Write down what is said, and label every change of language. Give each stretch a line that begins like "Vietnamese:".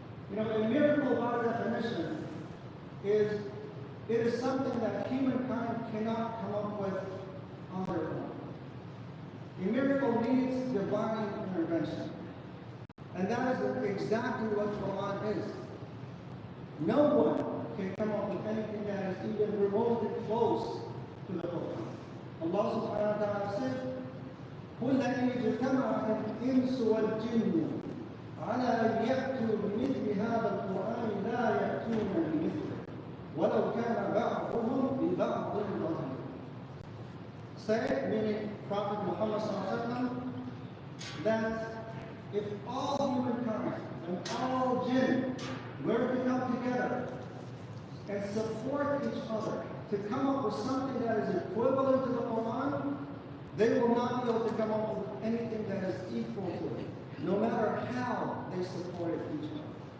English: You know, a miracle by definition is something that humankind cannot come up with on their own. A miracle needs divine intervention. And that is exactly what Quran is. No one can come up with anything that is even remotely close to the Quran.
Arabic: Allah subhanahu wa ta'ala said, قُلْ إِنْ اجْتَمَعَ الْإِنسُ وَالْجِنُّ عَلَى أَنْ يَأْتُوا بِمِثْلِ هَذَا الْقُرْآنِ لَا يَأْتُونَ بِمِثْلِهِ وَلَوْ كَانَ بَعْضُهُمْ بِبَعْضٍ ظَهِيرًا.
English: Say, meaning Prophet Muhammad sallallahu alaihi wasallam, that if all humankind and all jinn were to come together and support each other to come up with something that is equivalent to the Quran, they will not be able to come up with anything that is equal to it, no matter how they supported each other.